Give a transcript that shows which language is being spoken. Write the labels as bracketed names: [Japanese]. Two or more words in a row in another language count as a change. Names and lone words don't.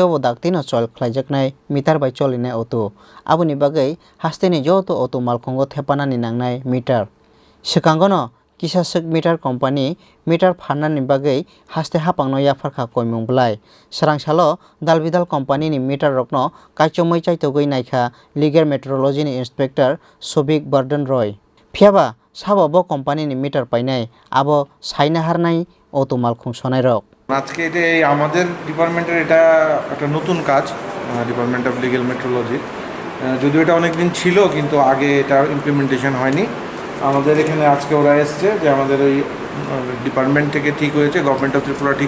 [Kok Borok] obo daktino chol khlaijaknai meter by choline auto aboni bagai haste ni joto auto malkhongo thepanani nangnai meter sikangono kisasuk meter company meter pharnani bagai haste hapangno yafarkha koimung blai srangsalo dalbidal company ni meter rokno kaichomai chaitogoi naikha [English] legal metrology [Kok Borok] ni inspector Sobik Bardhan Roy phiaba sababo company ni meter painai abo saina harnai auto malkhung sonai rok [Bangla] আজকে এটা আমাদের ডিপার্টমেন্টের এটা একটা নতুন কাজ [English] Department of Legal Metrology [Bangla] যদিও এটা অনেক দিন ছিল কিন্তু আগে এটা ইমপ্লিমেন্টেশন হয়নি আমাদের এখানে আজকে ওরা এসছে যে আমাদের ওই ডিপার্টমেন্ট থেকে ঠিক হয়েছে [English] Government of Tripura [Bangla] ঠিক